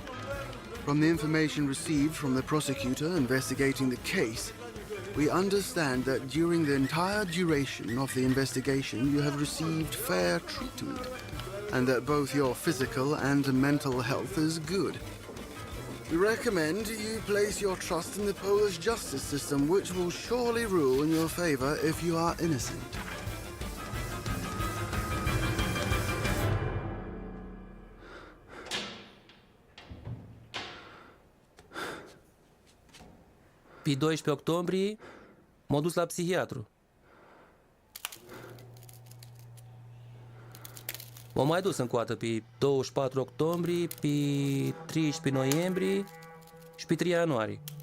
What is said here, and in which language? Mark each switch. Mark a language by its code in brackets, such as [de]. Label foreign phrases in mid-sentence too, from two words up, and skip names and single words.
[en] From the information received from the prosecutor investigating the case, we understand that during the entire duration of the investigation you have received fair treatment, and that both your physical and mental health is good. We recommend you place your trust in the Polish justice system, which will surely rule in your favor if you are innocent. [ro] Pe 12 octombrie m-am dus la psihiatru. M-am mai dus încoată pe 24 octombrie, pe 13 noiembrie și pe 3 ianuarie.